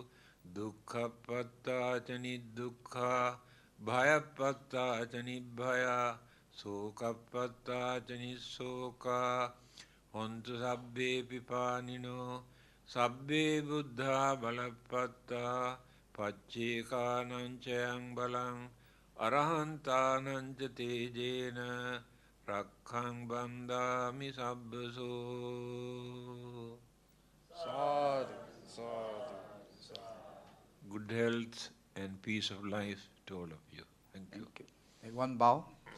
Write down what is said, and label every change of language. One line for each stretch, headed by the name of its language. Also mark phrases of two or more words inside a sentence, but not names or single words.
Pali: dukkhapatta nidukkha bhayapatta nibhaya sokapatta nisoka hontu sabbe pipanino sabbe buddha balapatta paccekanang cayang balang arahantanang ca tejena rakhang bandami sabbaso. Sadhu, sadhu, sadhu.
English: Good health and peace of life to all of you. Thank you. Thank you. One bow.